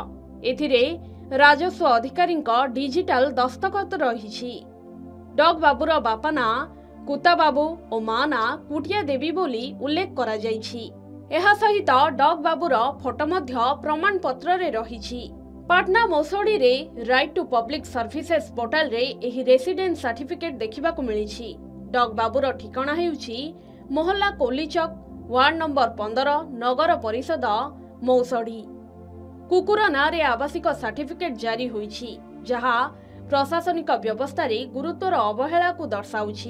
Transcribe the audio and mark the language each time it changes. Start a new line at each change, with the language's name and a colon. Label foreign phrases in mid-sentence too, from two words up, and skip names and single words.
Odia: ଏଥିରେ ରାଜସ୍ୱ ଅଧିକାରୀ ଡିଜିଟାଲ ଦସ୍ତଖତ ରହି। ଡଗ ବାବୁର ବାପା ନାଁ କୁତ୍ତା ବାବୁ ଔର ମାଁ ନାଁ କୁଟିଆ ଦେବୀ ବୋଲି ଉଲ୍ଲେଖ କରା ଯାଇଛି। ଏହା ସହିତ ଡଗ ବାବୁର ଫଟୋ ମଧ୍ୟ ପ୍ରମାଣ ପତ୍ର ରେ ରହିଛି। ପାଟନା ମୌସୋଡ଼ି ରେ ରାଇଟ ଟୁ ପବ୍ଲିକ ସର୍ଭିସେସ ପୋର୍ଟାଲ ରେ ଏହି
English: resident certificate
Odia: ଦେଖିବା କୁ ମିଳିଛି। ଡଗ ବାବୁର ଠିକଣା ହେଉଛି ମହଲ୍ଲା କୋଲିଚକ, ୱାର୍ଡ ନମ୍ବର 15, ନଗର ପରିଷଦ ମୌସୋଡ଼ି। କୁକୁର ନାଁରେ ଆବାସିକ ସର୍ଟିଫିକେଟ ଜାରି ହୋଇଛି, ଯାହା ପ୍ରଶାସନିକ ବ୍ୟବସ୍ଥା ରେ ଗୁରୁତର ଅବହେଳା କୁ ଦର୍ଶାଉଛି।